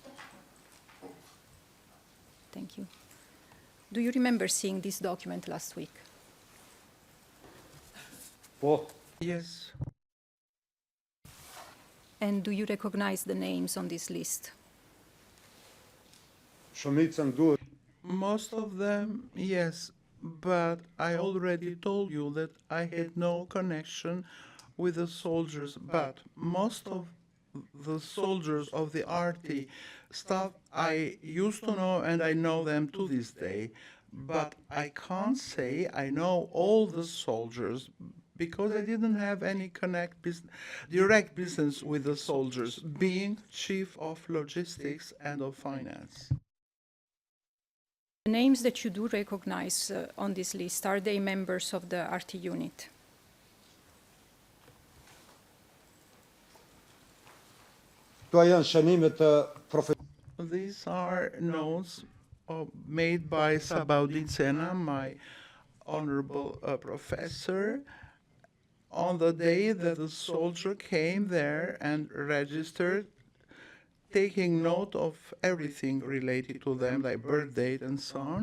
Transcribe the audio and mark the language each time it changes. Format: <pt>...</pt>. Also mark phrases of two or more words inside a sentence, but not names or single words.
<en>Thank you. Do you remember seeing this document last week?</en> <sq>Po,</sq> <en>Yes. And do you recognize the names on this list?</en> <sq>shumicën duhet.</sq> <en>Most of them, yes, but I already told you that I had no connection with the soldiers, but most of the soldiers of the RT staff I used to know, and I know them to this day, but I can't say I know all the soldiers because I didn't have any direct business with the soldiers, being chief of logistics and of finance. The names that you do recognize on this list, are they members of the RT unit?</en> <sq>Këto janë shënimet të</sq> <en>These are notes made by Sabaudin Sena, my honorable professor, on the day that the soldier came there and registered, taking note of everything related to them, like birth date and so on.</en>